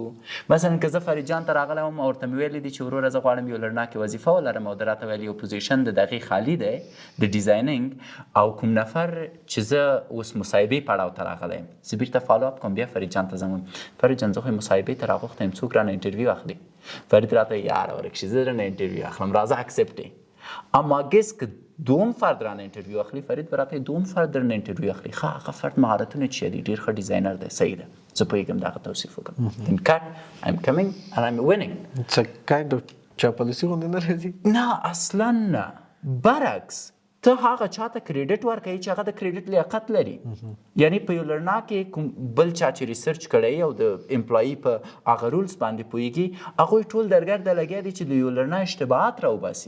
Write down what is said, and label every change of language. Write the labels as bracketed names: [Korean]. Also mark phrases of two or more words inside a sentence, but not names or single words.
[Pashto] مثلا که زه فرید جان ته راغلی وم او ورته مې ویلي دي چې وروره زه غواړم یو لړناکې وظیفه ولرم او ده راته ویل یو پوزیشن د دغې خالي دی د ډیزاینینګ او کوم نفر چې زه اوس مصاحبې پړاو ته راغلی یم، زه بیرته [English] follow up [Pashto] کوم بیا فرید جان ته ځم فرید جان زه خو مصاحبې ته راغوښته یم، څوک رانه انټرویو اخلي؟ فرید راته یاره ورک شي زه درنه انټرویو اخلم راځه اکسپټ یې. اما ګس که دوم فرد رانه انټرویو اخلي، فرید به راته دوم فرد درنه انټرویو اخلي. ښه هغه فرد مهارتونه چې دي ډېر ښه ډیزاینر دی، صحیح ده، زه پوهېږم د هغه توصیف وکړم. [English] then cut I'm coming and I'm winning. It's a kind of [Pashto] چاپلوسي غوندې نه راځي؟ نه اصلا نه، برعکس ته هغه چاته کریډټ ورکوي چې هغه د کریډټ لیاقت لري. یعنی په یو لړنا کې کوم بل چا چې ریسرچ کړی او د امپلایي په هغه رولز باندې پوهېږي، هغوی ټول درګرده لګیا دي چې د یو لړنا اشتباهات راوباسي.